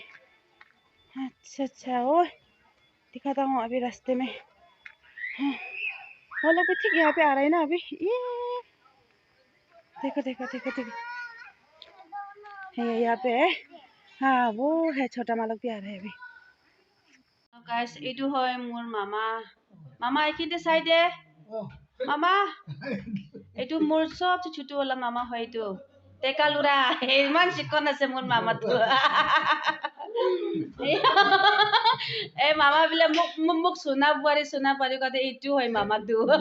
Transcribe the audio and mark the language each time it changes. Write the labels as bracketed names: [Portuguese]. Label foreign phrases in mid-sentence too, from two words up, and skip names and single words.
[Hindi] अच्छा अच्छा, ओ दिखाता हूँ अभी रास्ते में। हाँ, वो लोग भी ठीक यहाँ पे आ रहे हैं ना अभी। ये देखो देखो देखो देखो है यहाँ पे है। हाँ वो है, छोटा मालक भी आ रहे हैं अभी। [Assamese] गाइस এইটো হয় মোৰ মামা। মামা এইখিনিতে চাই দে মামা। এইটো মোৰ [Hindi] सबसे छोट वाला [Assamese] মামা হয়। এইটো টেকা লুৰা ইমান চিকন আছে মোৰ মামাটো। এই মামা বিলাক মোক সোনা বোৱাৰী কয় এইটো হয় মামাটো।